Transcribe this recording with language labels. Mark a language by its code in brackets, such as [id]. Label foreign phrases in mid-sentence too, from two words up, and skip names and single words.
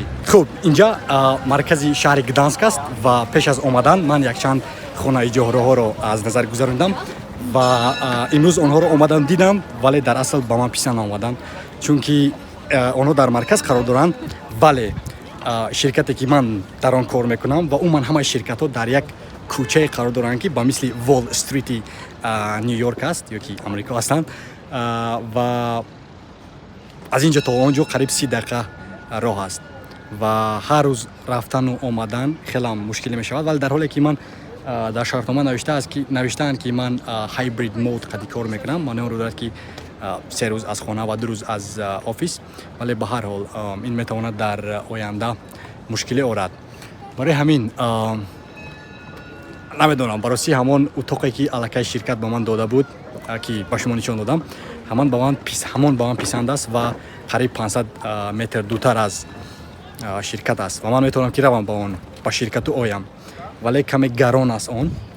[tg] Хуб, инҷа маркази шаҳри Гданск аст ва пеш аз омадан ман якчанд хонаи ҷоҳроҳоро аз назар гузарондам ва имрӯз онҳоро омадам дидам, вале дар асл ба ман писанд омаданд, чунки онҳо дар марказ қарор доранд, вале ширкате ки ман дар он кор мекунам ва умуман ҳамаи ширкатҳо дар як кӯчае қарор доранд ки ба мисли Wall Street-и Нью-Йорк аст ё ки Амрико ҳастанд ва аз инҷо то он ҷо қариб 30 дақиқа роҳ аст ва ҳар рӯз рафтану омадан хелам мушкилӣ мешавад, вале дар ҳоле ки ман дар шартнома навиштаанд ки ман [en] hybrid mode [tg] қади кор мекунам, маънои онро дорад ки 3 рӯз аз хона ва 2 рӯз аз офис, вале ба ҳар ҳол ин метавонад дар оянда мушкиле орад. Барои ҳамин намедонам, бароси ҳамон утоқе ки аллакай ширкат ба ман дода буд, ки ба шумо нишон додам, ҳамон ба ман писанд аст ва қариб 500 метр дуртар аз ширкат аст ва ман метавонам ки равам ба ширкату оям, вале каме гарон аст он,